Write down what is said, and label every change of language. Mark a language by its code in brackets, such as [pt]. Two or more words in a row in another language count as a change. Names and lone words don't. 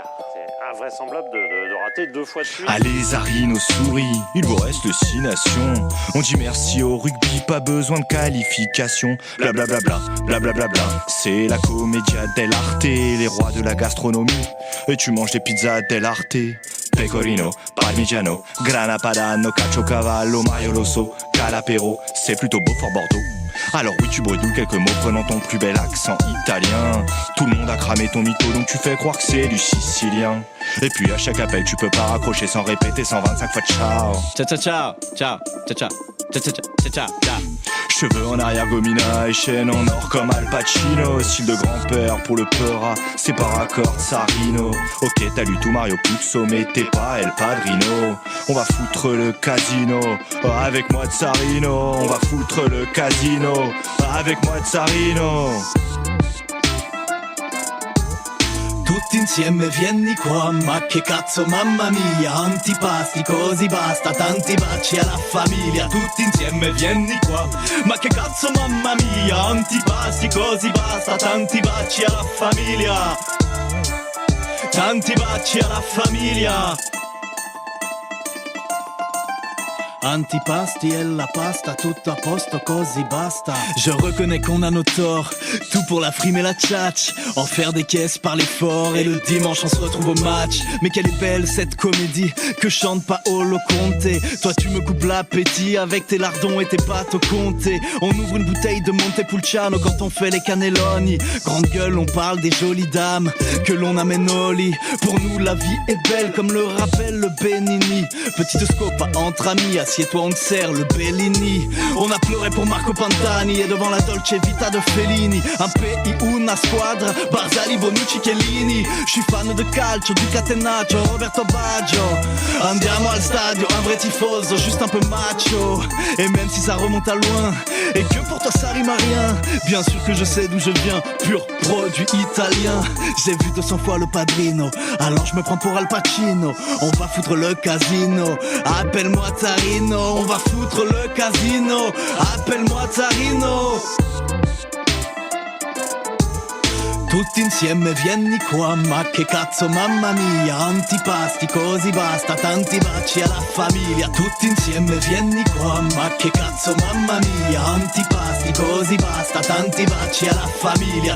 [fr] C'est invraisemblable de rater 2 fois de suite. Allez Arinos souris, il vous reste le 6 nations. On dit merci au rugby, pas besoin de qualification. Blablabla, blablabla, c'est la [it] commedia dell'arte, [fr] les rois de la gastronomie. Et tu manges des pizzas dell'arte. Pecorino, parmigiano, grana padano, caciocavallo, maioloso, calapero. C'est plutôt beau Fort Bordeaux. Alors oui tu bredouilles quelques mots prenant ton plus bel accent italien. Tout le monde a cramé ton mytho donc tu fais croire que c'est du sicilien. Et puis à chaque appel tu peux pas raccrocher sans répéter 125 fois ciao. [it] Ciao ciao ciao, ciao ciao ciao, ciao ciao ciao ciao ciao. [fr] Cheveux en arrière gomina et chaîne en or comme Al Pacino. Style de grand-père pour le peura, c'est par accord Tsarino. Ok t'as lu tout Mario Puzo mais t'es pas El Padrino. On va foutre le casino, avec moi Tsarino. On va foutre le casino, avec moi Tsarino. [it] Tutti insieme vieni qua, ma che cazzo mamma mia. Antipasti così basta, tanti baci alla famiglia. Tutti insieme vieni qua, ma che cazzo mamma mia. Antipasti così basta, tanti baci alla famiglia. Tanti baci alla famiglia. Antipasti et la pasta, [fr] tout à [it] posto così basta. [fr] Je reconnais qu'on a nos torts, tout pour la frime et la tchatch. En faire des caisses par l'effort et le dimanche on se retrouve au match. Mais quelle est belle cette comédie que chante Paolo Conte. Toi tu me coupes l'appétit avec tes lardons et tes pâtes au comté. On ouvre une bouteille de Montepulciano quand on fait les cannelloni. Grande gueule on parle des jolies dames que l'on amène au lit. Pour nous la vie est belle comme le rappelle le Benini. Petite scopa entre amis, assieds-toi on te sert le Bellini. On a pleuré pour Marco Pantani et devant la Dolce Vita de Fellini. Un pays, [it] una squadra, [fr] Barzali, Bonucci, Chiellini. Je suis fan de calcio, du catenaccio, Roberto Baggio. [it] Andiamo al stadio, [fr] un vrai tifoso, juste un peu macho. Et même si ça remonte à loin et que pour toi ça rime à rien, bien sûr que je sais d'où je viens, pur produit italien. J'ai vu 200 fois le Padrino, alors je me prends pour Al Pacino. On va foutre le casino, appelle-moi Tsarino. On va foutre le casino, appelle-moi Tsarino. [it] Tutti insieme vieni qua, ma che cazzo mamma mia. Antipasti così basta, tanti baci alla famiglia. Tutti insieme vieni qua, ma che cazzo mamma mia. Antipasti così basta, tanti baci alla famiglia.